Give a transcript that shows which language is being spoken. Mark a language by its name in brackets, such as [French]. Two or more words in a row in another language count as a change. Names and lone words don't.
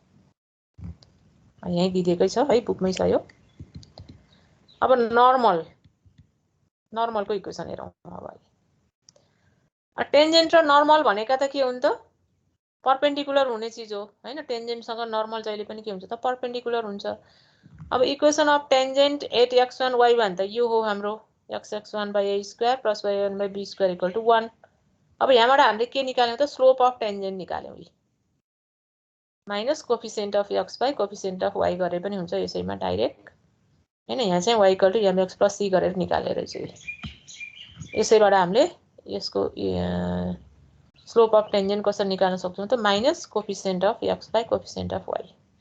[Nepali] यहीँ दिँदैकै छ है, बुकमै छ यो। अब नर्मलको इक्वेसन हेरौँ अब। टेन्जेन्ट र नर्मल भनेका त के हुन् त परपेन्डिकुलर हुने चिज हो हैन। टेन्जेन्टसँग नर्मल जहिले पनि के हुन्छ त परपेन्डिकुलर हुन्छ। अब [English] equation of tangent at [Nepali] x1 y1 त यो हो हाम्रो x(x1 / a² + y1 / b² = 1। अब यहाँबाट हामीले के निकाल्यौं त [English] slope of tangent [Nepali] निकाल्यौं। [English] minus coefficient of x by coefficient of y [Nepali] गरे पनि हुन्छ यसैमा डाइरेक्ट हैन। यहाँ चाहिँ y = mx + c गरेर निकालेर चाहिँ यसैबाट हामीले यसको [English] slope of tangent [Nepali] कसरी निकाल्न सक्छौं त [English] minus coefficient of x by coefficient of y.